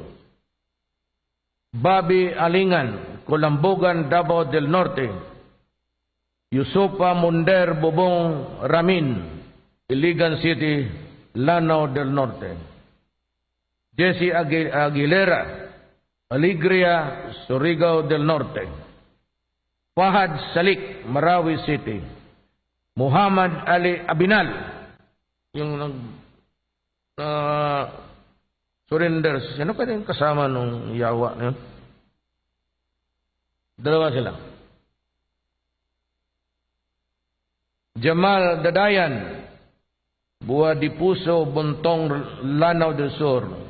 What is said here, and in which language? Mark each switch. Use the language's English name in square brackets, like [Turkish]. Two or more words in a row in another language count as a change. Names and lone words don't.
[Filipino] Bobby Alingan, Colambogan, Davao del Norte, Yusupa Munder Bobong Ramin, Iligan City, Lanao del Norte, Jesse Aguilera, Alegria, Surigao del Norte, Fahad Salik, Marawi City, Muhammad Ali Abinal, yung surrender. Sino ka din kasama nung yawa na yun? Dalawa sila. Jamal Dadayan, Buwa di Puso, Buntong, Lanao del Sur.